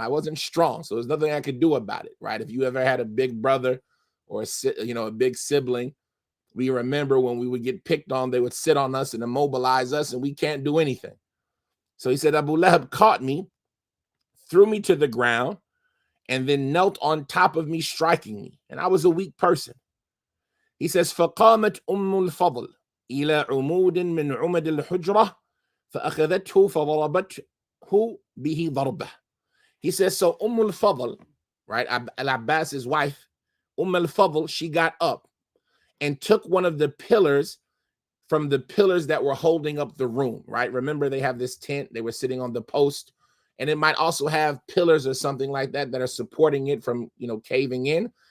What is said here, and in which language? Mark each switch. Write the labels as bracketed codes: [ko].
[en] I wasn't strong, so there's nothing I could do about it, right? If you ever had a big brother or a big sibling, we remember when we would get picked on, they would sit on us and immobilize us, and we can't do anything. So he said, Abu Lahab caught me, threw me to the ground, and then knelt on top of me, striking me. And I was a weak person. He says, [ar] فَقَامَتْ أُمُّ الْفَضْلِ إِلَى عُمُودٍ مِّنْ عُمَدِ الْحُجْرَةِ فَأَخَذَتْهُ فَضَرَبَتْهُ بِهِ ضَرْبَةً. [en] He says, so al-Fadl, right, Al-Abbas's wife, al-Fadl, she got up and took one of the pillars from the pillars that were holding up the room, right? Remember, they have this tent. They were sitting on the post, and it might also have pillars or something like that that are supporting it from, caving in.